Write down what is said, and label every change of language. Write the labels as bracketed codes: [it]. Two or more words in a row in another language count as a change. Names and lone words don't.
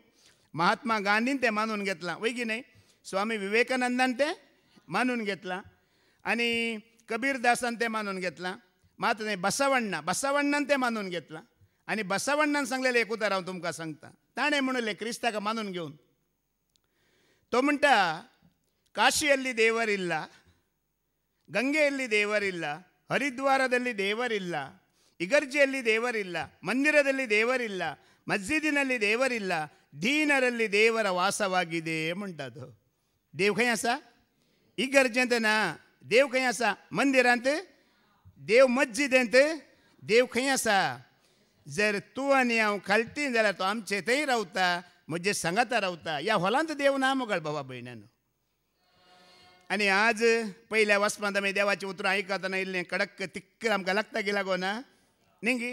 [kok] महात्मा गांधीन तें मानून घेतलां वय की न्हय? स्वामी विवेकानंदान तें मानून घेतलां आनी कबीरदासान तें मानून घेतलां. मात न्हय बसवण्णान तें मानून घेतलां. आनी बसवण्णान सांगलेलें एक उतर हांव तुमकां सांगता. ताणें म्हणलें क्रिस्ताक मानून घेवन. तो म्हणटा [kn] ಕಾಶಿಯಲ್ಲಿ ದೇವರಿಲ್ಲ, ಗಂಗೆಯಲ್ಲಿ ದೇವರಿಲ್ಲ, ಹರಿದ್ವಾರದಲ್ಲಿ ದೇವರಿಲ್ಲ, ಇಗರ್ಜಿಯಲ್ಲಿ ದೇವರಿಲ್ಲ, ಮಂದಿರದಲ್ಲಿ ದೇವರಿಲ್ಲ, ಮಸ್ಜಿದಿನಲ್ಲಿ ದೇವರಿಲ್ಲ, ದೀನರಲ್ಲಿ ದೇವರ ವಾಸವಾಗಿದೆ म्हणटात. [kok] देव खंय आसा? इगर्जेंत ना. देव खंय आसा? मंदिरांत. देव मस्जिदेंत. देव खंय आसा? जर तूं आनी हांव खालती जाल्यार तो आमचे थंय रावता, म्हजे सांगाता रावता. ह्या हॉलांत देव ना मोगाळ बाबा भयण्यांनो. आनी आज पयल्या वचपांत आमी देवाचें उतरां आयकतना इल्लें कडक तिक्क आमकां लागता की लागोना न्ही गी?